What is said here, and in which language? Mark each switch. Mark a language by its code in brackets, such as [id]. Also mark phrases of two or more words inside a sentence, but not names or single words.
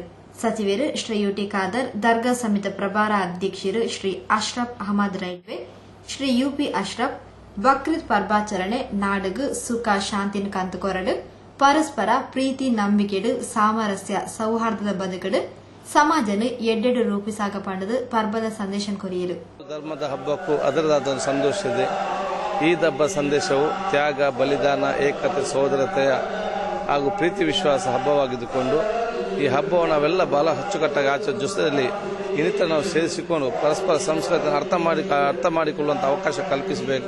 [tcy] ಸಚಿವರು ಶ್ರೀ ಯುಟಿ ಖಾದರ್ ದರ್ಗಾ ಸಮಿತಿ ಪ್ರಭಾರ ಅಧ್ಯಕ್ಷರು ಶ್ರೀ ಅಶ್ರಫ್ ಅಹಮದ್ ರೈಲ್ವೆ ಶ್ರೀ ಯುಪಿ ಅಶ್ರಫ್ ಬಕ್ರೀದ್ ಪರ್ಬಾಚರಣೆ ನಾಡುಗು ಸುಖ ಶಾಂತಿನ ಕಂತುಕೊರಡು ಪರಸ್ಪರ ಪ್ರೀತಿ ನಂಬಿಕೆಡು ಸಾಮರಸ್ಯ ಸೌಹಾರ್ದದ ಬದುಕಡು ಸಮಾಜನು ಎಡ್ಡೆಡು ರೂಪಿಸಾಗ ಪಂಡದು ಪರ್ಬದ ಸಂದೇಶ ಕೊರಿಯರು. [kn] ಧರ್ಮದ ಹಬ್ಬಕ್ಕೂ ಅದರದಾದ ಒಂದು ಸಂತೋಷ ಇದೆ. ಈದ್ ಹಬ್ಬ ಸಂದೇಶವು ತ್ಯಾಗ, ಬಲಿದಾನ, ಏಕತೆ, ಸಹೋದರತೆಯ ಹಾಗೂ ಪ್ರೀತಿ ವಿಶ್ವಾಸ ಹಬ್ಬವಾಗಿದ್ದುಕೊಂಡು ಈ ಹಬ್ಬವನ್ನು ನಾವೆಲ್ಲ ಬಹಳ ಅಚ್ಚುಕಟ್ಟಾಗಿ ಆಚರಿಸುವ ಜೊತೆಯಲ್ಲಿ ಇನ್ನಿತರ ನಾವು ಸೇರಿಸಿಕೊಂಡು ಪರಸ್ಪರ ಸಂಸ್ಕೃತಿಯನ್ನು ಅರ್ಥ ಮಾಡಿಕೊಳ್ಳುವಂಥ ಅವಕಾಶ ಕಲ್ಪಿಸಬೇಕು.